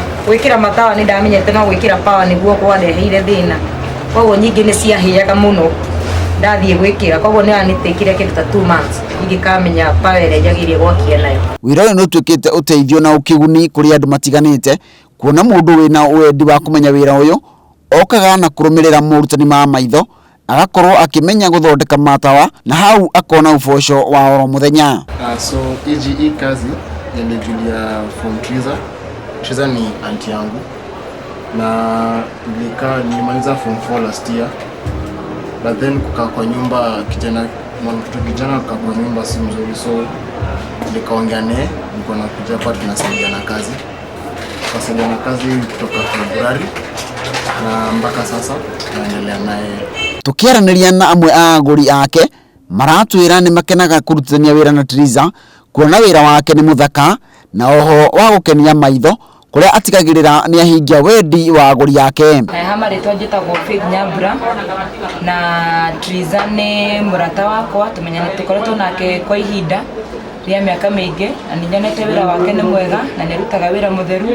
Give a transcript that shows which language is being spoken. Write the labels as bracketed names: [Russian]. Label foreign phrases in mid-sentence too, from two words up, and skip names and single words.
[Kikuyu] Gwikira matawa ni ndamenyete no gwikira power niguo kwareheire thina koguo nyingi ni ciahiaga muno ndathie gwikira koguo ni anitekire kindu ta 2 months ingikamenya power ire njagirie gwakia nayo. Wira uyu nutuikite uteithio na ukiguni kuri andu matiganite kuona mundu wina wendi wa kumenya wira uyu okaga na kurumirira murutani ma maitho agakorwo akimenya guthondeka matawa na hau akona uboco wa oro muthenya. [Swahili] So hii kazi nilijulia from Triza ni auntie yangu na nilimaliza [English] form 4 last year, but then [Swahili] kukaa kwa nyumba kijana kukaa kwa nyumba si mzuri, so nikaongea naye niko nakuja hapa tunasaidiana kazi. Tukasaidiana kazi kutoka February na mpaka sasa tunaendelea naye. [Kikuyu] Tukiaraniria na amwe a aguri ake maratwira ni makenaga kurutithania wira na Triza kuona wira wake ni muthaka na oho wa gukenia maitho kuria atigagirira ni ahingia wendi wa aguri yake. Hama ritwa njitagwo Faith Nyambura na Triza ni murata wakwa tumenyana tukoretwo nake kwa ihinda ria miaka mingi na ninyonete wira wake ni mwega na nirutaga wira mutheru.